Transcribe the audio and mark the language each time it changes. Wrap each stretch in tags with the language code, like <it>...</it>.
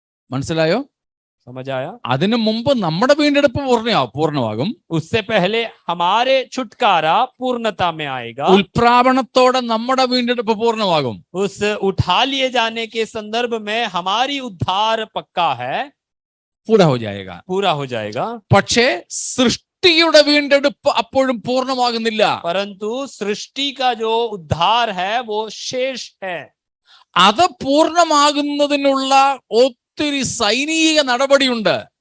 <ml>മനസ്സിലായോ?</ml> <hi>समझ आया?</hi> <ml>അതിനു മുമ്പ് നമ്മുടെ വീണ്ടെടുപ്പ് പൂർണ്ണമാകും.</ml> <hi>उससे पहले हमारे छुटकारा पूर्णता में आएगा.</hi> <ml>ഉൽപ്രാവണത്തോടെ നമ്മുടെ വീണ്ടെടുപ്പ് പൂർണ്ണമാകും.</ml> <hi>उस उठा लिए जाने के संदर्भ में हमारी उद्धार पक्का है. पूरा हो जाएगा. पूरा हो जाएगा.</hi> <ml>പക്ഷേ സൃഷ്ടിയുടെ വീണ്ടെടുപ്പ് അപ്പോഴും പൂർണ്ണമാകുന്നില്ല.</ml> <hi>परंतु सृष्टि का जो उद्धार है वो शेष है.</hi> <ml>അത് പൂർണ്ണമാകുന്നതിനുള്ള ഒത്തിരി സൈനിക നടപടിയുണ്ട്.</ml>